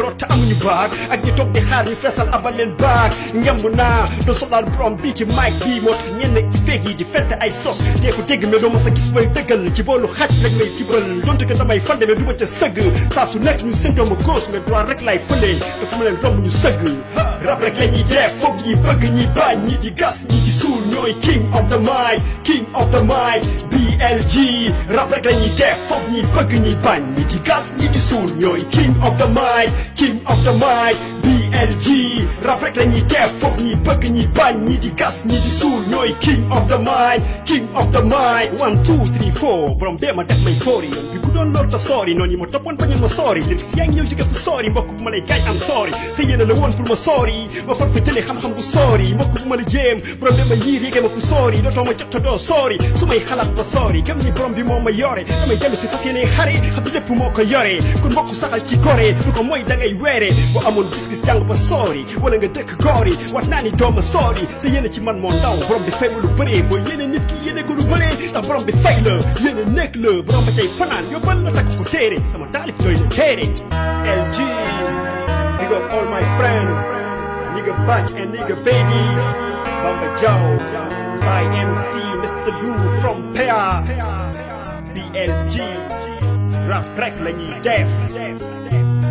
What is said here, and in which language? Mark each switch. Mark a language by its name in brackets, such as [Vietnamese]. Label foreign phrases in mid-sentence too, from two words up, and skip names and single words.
[Wolof] rot te amuñu baat ak ñi toog di xaar ñu feesal abal leen baat ngemb naa do soxlaal borom bi ci mic bi moo tax ñenn ci feeg yi di fente ay sos dee ko dégg mais doo ma sa gis may dëggal ci boolu xaj lañ may tibal donte que damay fande mais du ma ca sëgg saa su nekk ñu séntoo ma gauche mais droit rek lay fële dafa ma leen romb ñu sëgg rap rek lañuy def foog ñi bëgg ñi bañ ñi di gas ñi di suul ñooy [English] king of the [Wolof] mic BLG rap rek lañuy def foog ñi bëgg ñi bañ ñi di gas ñi di suul ñooy [English] king of the mic [Wolof] BLG rap rek lañuy def foog ñi bëgg ñi bañ ñi di gas ñi di suul ñooy [English] king of the mic [Wolof] 1 2 3 4 borom bee ma def may foori yoon bi ku doon lool ta soori noonu yi ma toppoon bañoon ma soori léegi si yaa ngi ñëw jóge fu soori mbokk bu ma lay gaañ am soori sa yéene la woon pour ma soori ma far fa jëlee xam-xam bu soori mbokk bu ma la jéem borom bee ma yiir yéegee ma fu soori dootoo ma jot ta doo soori su may xalaat ba soori gëm ni borom bi moo ma yore damay dellu si fas yéene xare xam ni lépp moo ko yore kon mbokk saxal ci gore lu ko mooy da ngay weere boo amoon gis-gis jàng ba soori wala nga dëkk goori wat naa ni dooma soori sa yéene ci man moo ndaw borom bi fay ma lu bëree boo yéene nit ki yéene ko lu bëree ndax borom bi fay la yéene nekk la borom ba cay fanaan yóbbal la takk ko téere sama taalif doy na téere LG [English] big up all my friend nigga Batch and nigga Baby Bamba Jaw by MC Mr. [Wolof] Lou from PEA BLG rap rek lañuy def